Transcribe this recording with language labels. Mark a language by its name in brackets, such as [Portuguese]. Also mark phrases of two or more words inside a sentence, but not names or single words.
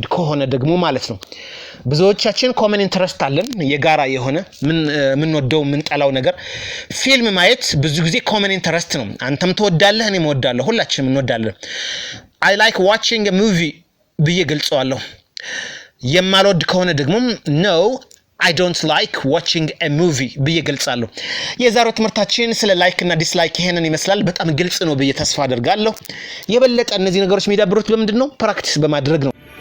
[Amharic] ከሆነ ደግሞ ማለት ነው። ብዙዎቻችን [English] common interest [Amharic] አለን የጋራ የሆነ ምን ወደው ምን ጠላው ነገር ፊልም ማየት ብዙ ጊዜ [English] common interest [Amharic] ነው። አንተም ትወዳለህ እኔም እወዳለሁ ሁላችንም እንወዳለን። [English] I like watching a movie [Amharic] ብዬ ገልጸዋለሁ። የማልወድ ከሆነ ደግሞ [English] no I don't like watching a movie [Amharic] ብዬ ገልጻለሁ። የዛሬው ትምህርታችን ስለ ላይክ እና ዲስላይክ ይሄንን ይመስላል። በጣም ግልጽ ነው ብዬ ተስፋ አደርጋለሁ። የበለጠ እነዚህ ነገሮች የሚዳብሩት በምንድነው? ፕራክቲስ በማድረግ ነው።